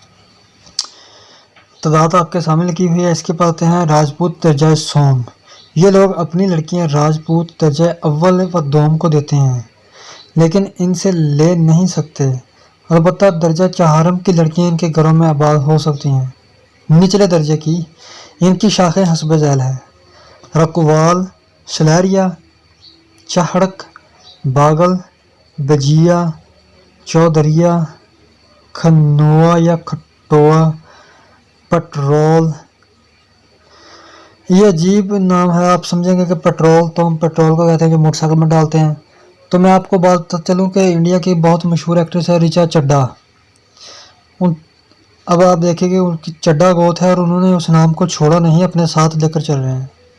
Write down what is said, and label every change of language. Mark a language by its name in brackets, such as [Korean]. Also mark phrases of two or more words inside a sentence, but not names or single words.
[Urdu] تعداد آپ کے سامنے لکھی ہوئی ہے۔ اس کے بعد ہیں راجپوت درجہ سوم۔ یہ لوگ اپنی لڑکیاں راجپوت درجہ اول و دوم کو دیتے ہیں لیکن ان سے لے نہیں سکتے، البتہ درجہ چہارم کی لڑکیاں ان کے گھروں میں آباد ہو سکتی ہیں۔ نچلے درجے کی ان کی شاخیں حسب ذیل ہے: رکوال، سلیریا، چہڑک، باگل، بجیا، چودریا، کھنوا یا کھٹوا، پٹرول۔ یہ عجیب نام ہے، آپ سمجھیں گے کہ پٹرول تو ہم پٹرول کو کہتے ہیں جو موٹر سائیکل میں ڈالتے ہیں۔ تو میں آپ کو بات چلوں کہ انڈیا کی بہت مشہور ایکٹریس ہے ریچا چڈھا۔ اب آپ دیکھیں کہ ان کی چڈھا گوت ہے اور انہوں نے اس نام کو چھوڑا نہیں، اپنے ساتھ لے کر چل رہے ہیں۔